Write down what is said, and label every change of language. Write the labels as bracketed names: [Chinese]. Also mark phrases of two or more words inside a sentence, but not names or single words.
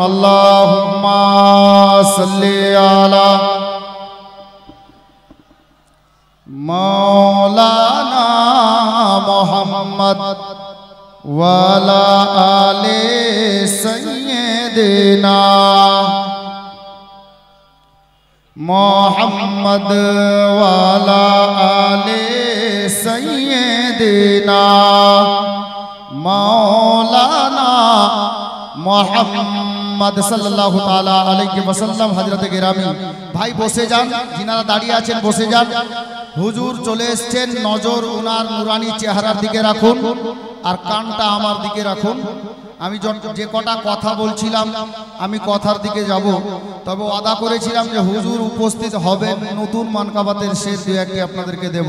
[Arabic] اللهم صل على مولانا محمد وعلى آل سيدنا محمد وعلى آل سيدنا مولانا محمد صلى الله تعالى عليه وسلم. [Bangla] হজরত গিরামী ভাই বসে যান, যাঁরা दाঁড়িয়ে আছেন বসে যান। হুজুর চলে এসেছেন, নজর উনার নুরানি চেহারার দিকে রাখুন আর কানটা আমার দিকে রাখুন। আমি যে কটা কথা বলছিলাম আমি কথার দিকে যাব, তবে ওয়াদা করেছিলাম যে হুজুর উপস্থিত হবেন, নতুন মানকাবাতের শের দুই একটি আপনাদেরকে দেব।